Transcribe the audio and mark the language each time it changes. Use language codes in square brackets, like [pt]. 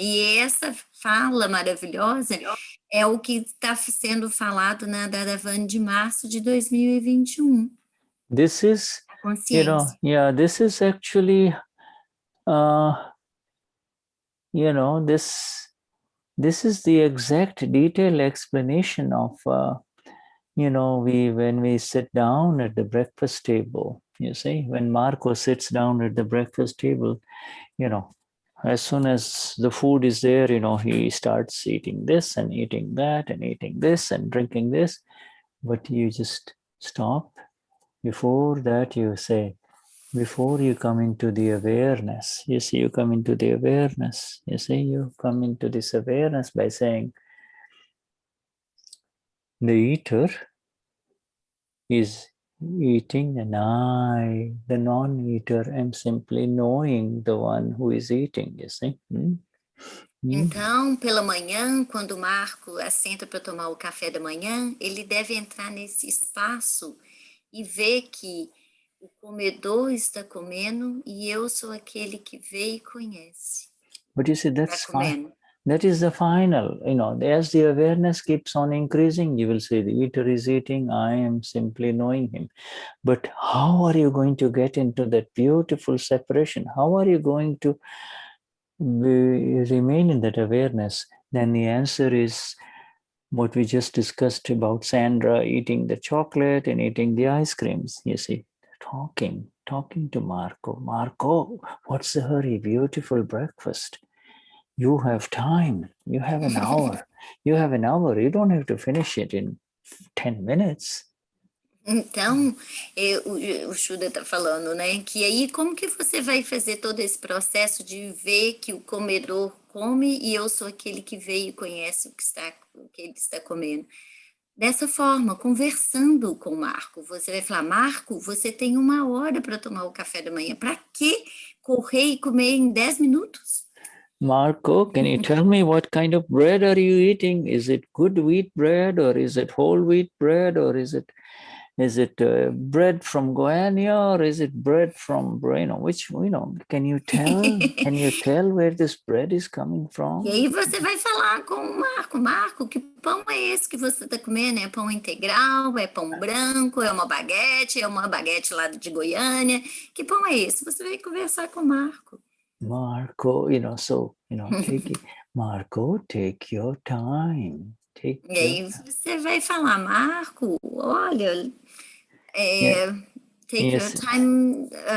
[pt] E essa fala maravilhosa é o que está sendo falado na Dadavani de março de 2021. [en] This is, you know, yeah, this is actually, you know, this is the exact detailed explanation of, you know, when we sit down at the breakfast table, you see, when Marco sits down at the breakfast table, you know, as soon as the food is there, you know, he starts eating this and eating that and eating this and drinking this, but you just stop. Before that, you say, before you come into the awareness, you see, you come into the awareness, you see, you come into this awareness by saying, the eater is eating and I, the non-eater, am simply knowing the one who is eating, you see. [pt] Então, pela manhã, quando o Marco assenta para tomar o café da manhã, ele deve entrar nesse espaço e ver que o comedor está comendo e eu sou aquele que vê e conhece. [en] But you see, that's fine. That is the final, you know, as the awareness keeps on increasing, you will see the eater is eating, I am simply knowing him. But how are you going to get into that beautiful separation? How are you going to remain in that awareness? Then the answer is what we just discussed about Sandra eating the chocolate and eating the ice creams. You see, talking to Marco. Marco, what's the hurry? Beautiful breakfast. You have time. You have an hour. You have an hour. You don't have to finish it in 10 minutes. [pt] Então, o Shuddha está falando, né, que aí como que você vai fazer todo esse processo de ver que o comedor come e eu sou aquele que vê e conhece o que ele está comendo? Dessa forma, conversando com o Marco. Você vai falar, Marco, você tem 1 hora para tomar o café da manhã. Para que correr e comer em 10 minutos? [en] Marco, can you tell me what kind of bread are you eating? Is it good wheat bread or is it whole wheat bread or is it bread from Gnani or is it bread from, you know, which, you know, can you tell where this bread is coming from? [pt] E aí você vai falar com o Marco, Marco, que pão é esse que você está comendo? É pão integral, é pão branco, é uma baguete lá de Goiânia, que pão é esse? Você vai conversar com o Marco. [en] Marco, you know, so, you know, Marco, take your time. [pt] E aí você vai falar, Marco, olha, [en] take your time,